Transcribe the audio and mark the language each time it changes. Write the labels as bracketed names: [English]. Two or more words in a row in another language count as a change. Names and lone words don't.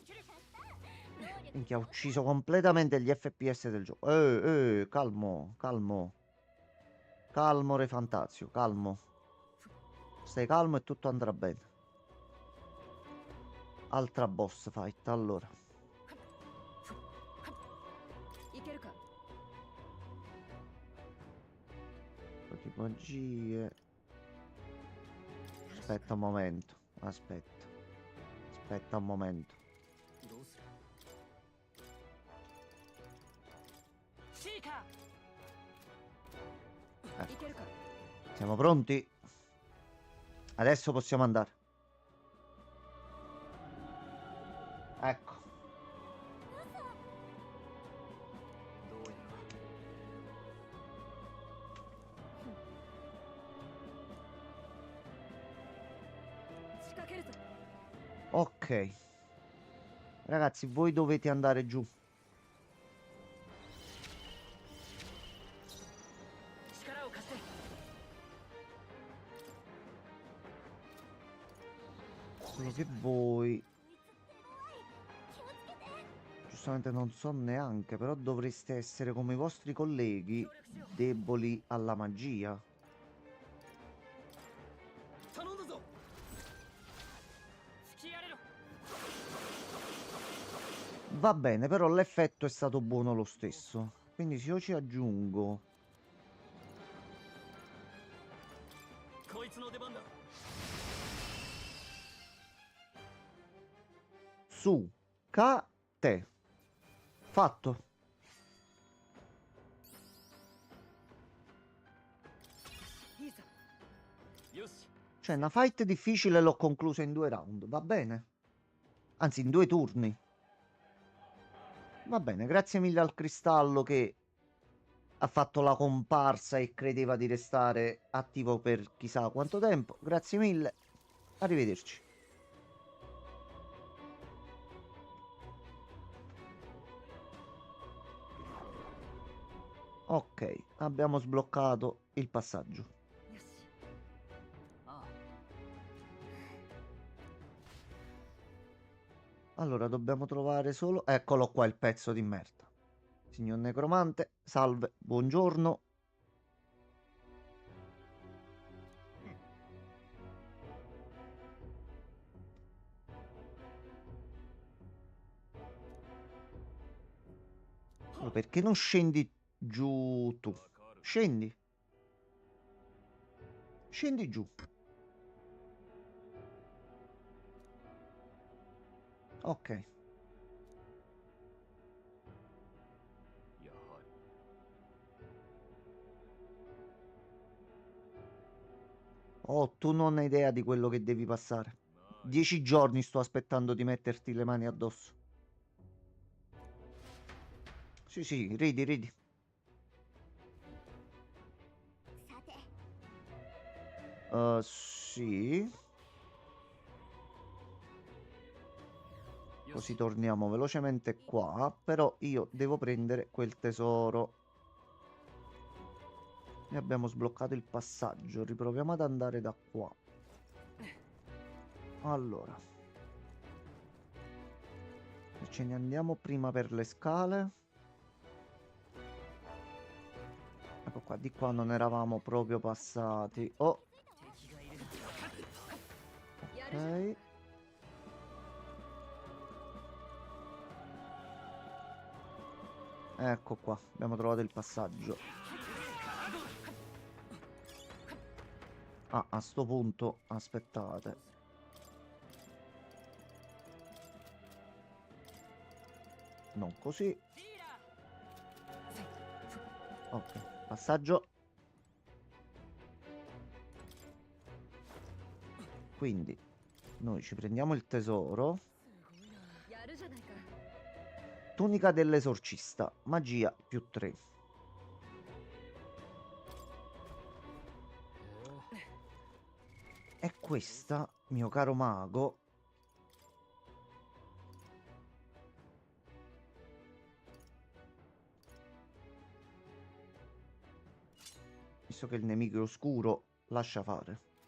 [Italian] Minchia, ha ucciso completamente gli FPS del gioco. Calmo, calmo. Calmo, Re Fantazio, calmo. Stai calmo e tutto andrà bene. Altra [English] boss fight, [Italian] allora. [Japanese] いけるか [Italian] Di magie. Aspetta un momento. Aspetta. Aspetta un momento. [Japanese] どうするシーカーいけるか [Italian] Siamo pronti? Adesso possiamo andare. Ecco. [Japanese] どうやら仕掛けるぞ [Italian] Ok. Ragazzi, voi dovete andare giù. [Japanese] 力を貸して [Italian] Solo che voi... Giustamente non so neanche, però dovreste essere come i vostri colleghi, deboli alla magia. [Japanese] 頼んだぞ隙やれろ [Italian] Va bene, però l'effetto è stato buono lo stesso. Quindi se io ci aggiungo [Japanese] こいつの出番だ [Italian] su Kate. Fatto. [Japanese] いいさよし [Italian] Cioè, una fight difficile l'ho conclusa in 2 round. Va bene. Anzi, in 2 turni. Va bene, grazie mille al cristallo che ha fatto la comparsa e credeva di restare attivo per chissà quanto tempo. Grazie mille. Arrivederci. Ok, abbiamo sbloccato il passaggio. [Japanese] よしああ [Italian] Allora, dobbiamo trovare solo... Eccolo qua il pezzo di merda. Signor Necromante, salve, buongiorno. Oh, perché non scendi giù tu? Scendi. Scendi giù. Ok. [Japanese] やはり [Italian] Oh, tu non hai idea di quello che devi passare. 10 giorni sto aspettando di metterti le mani addosso. Sì, sì, ridi, ridi. [Japanese] さて [Italian] Sì. [Japanese] よ [Italian] Così [Japanese] し [Italian] torniamo velocemente qua. Però io devo prendere quel tesoro. E abbiamo sbloccato il passaggio. Riproviamo ad andare da qua. Allora. E ce ne andiamo prima per le scale. Ecco qua, di qua non eravamo proprio passati. Oh, [Japanese] 敵がいる [Italian] ok. Ecco qua, abbiamo trovato il passaggio. Ah, a sto punto, aspettate. Non così. Ok, passaggio. Quindi, noi ci prendiamo il tesoro. [Japanese] やるじゃないか。 [Italian] Tunica dell'esorcista, magia più 3. E questa, mio caro mago, visto che il nemico è oscuro, lascia fare.